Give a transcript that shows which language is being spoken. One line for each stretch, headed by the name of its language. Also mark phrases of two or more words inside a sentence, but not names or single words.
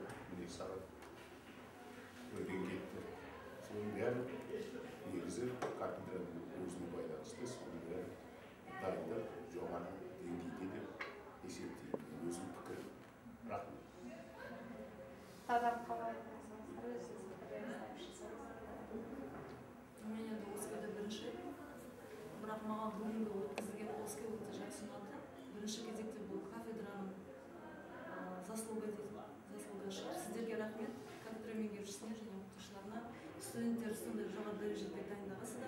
Kazakh: Міне сағат өтен кетті. Соның бәрі негізі кафедраның өзіне байланысты, соның бәрі дайындық жоғары деңгейде деп есептеймін. Өзім пікір. Рахмет. Тазар қалай?
Russian: У меня
Kazakh: до ОСК-да бірінші, бірақ маған бүгінгі өткізілген ОСК өте жақсы ұнады. Бірінші кезекте бұл кафедраның заслугашы. Сіздерге рахмет. Кафедра меңгерушісіне және оқытушыларына, студенттер сондай жоғары дәрежеде дайындағансыздар.